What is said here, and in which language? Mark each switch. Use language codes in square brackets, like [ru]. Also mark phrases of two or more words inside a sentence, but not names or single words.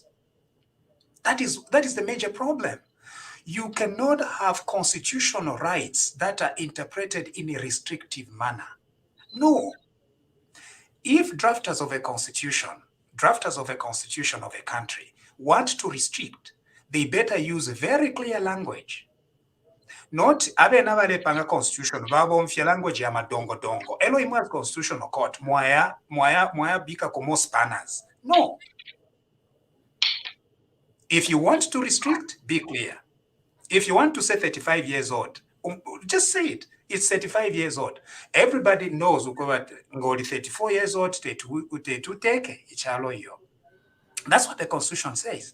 [en] That is the major problem. You cannot have constitutional rights that are interpreted in a restrictive manner. No. If drafters of a constitution of a country want to restrict, they better use very clear language. [bem] Not abe nabale panga constitution babo mfya language ya madongo dongo. Elo imwa [en] constitutional court [bem] mwaya bika komo spanners. [en] No. If you want to restrict, be clear. If you want to say 35 years old, just say it. It's 35 years old. Everybody knows ngoli 34 years old take. That's what the Constitution says.